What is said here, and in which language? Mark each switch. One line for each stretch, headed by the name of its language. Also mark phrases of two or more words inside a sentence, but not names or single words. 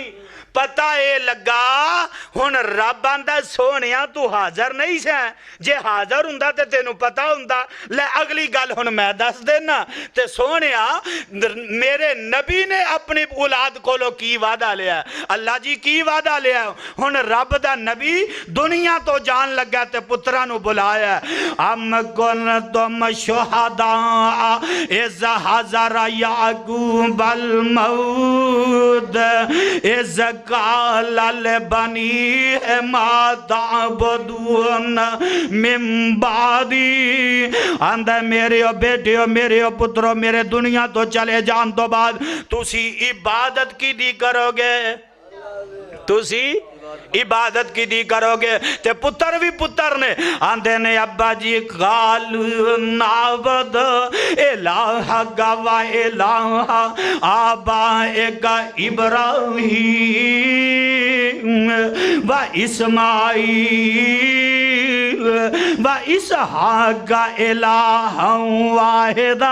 Punjabi: پتا یہ لگا ہن رب آندا سوہنیا تو حاضر نہیں سے، جے حاضر ہوندا تے تینوں پتا ہوندا. لے اگلی گل ہن میں دس دینا تے سوہنیا میرے نبی نے اپنی اولاد کولوں کی وعدہ لیا? اللہ جی کی وعدہ لیا؟ ہن رب دا نبی دنیا تو جان لگا تے پتراں نوں بلایا,
Arabic: أم كنتم شهداء إذ حضر يعقوب الموت إذ قال لبني ما تعبدون من بعدي،
Punjabi: آندہ میرے بیٹیو میرے پترو میرے دنیا تو چلے جان تو بعد تسی عبادت کی دی کرو گے، تسی عبادت کی دی کرو گے۔ تے پتر بھی پتر نے آندے نے ابا جی
Arabic: قالوا نعبد الہک و الہ آبائک ابراہیم و اسماعیل و اسحاق الہا واحدا۔